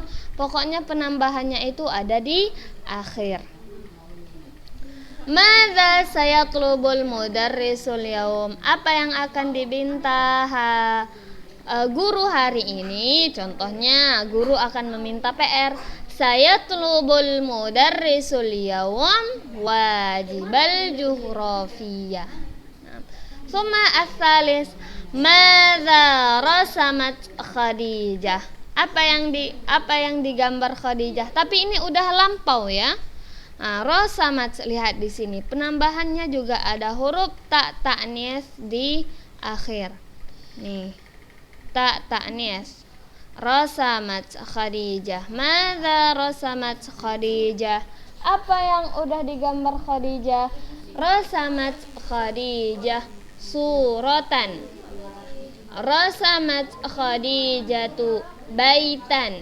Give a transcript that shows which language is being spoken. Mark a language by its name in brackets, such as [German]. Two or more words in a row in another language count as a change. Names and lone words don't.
[Indonesian] Pokoknya penambahannya itu ada di akhir. [Arabic] ماذا سيطلب المدرس اليوم? [Indonesian] Apa yang akan diminta guru hari ini? Contohnya, guru akan meminta PR. [Arabic] سيطلب المدرس اليوم واجب الجغرافية. ثم الثالث، ماذا رسمت خديجة? [Indonesian] Apa yang digambar Khadijah? Tapi ini udah lampau ya. Rosamat, lihat di sini penambahannya juga ada huruf [Arabic] تاء تأنيث [Indonesian] di akhir. Nih, [Arabic] تاء تأنيث. رسمت خديجة. ماذا رسمت خديجة? [Indonesian] Apa yang udah digambar Khadijah? [Arabic] رسمت خديجة صورة. رسمت خديجة بيتا.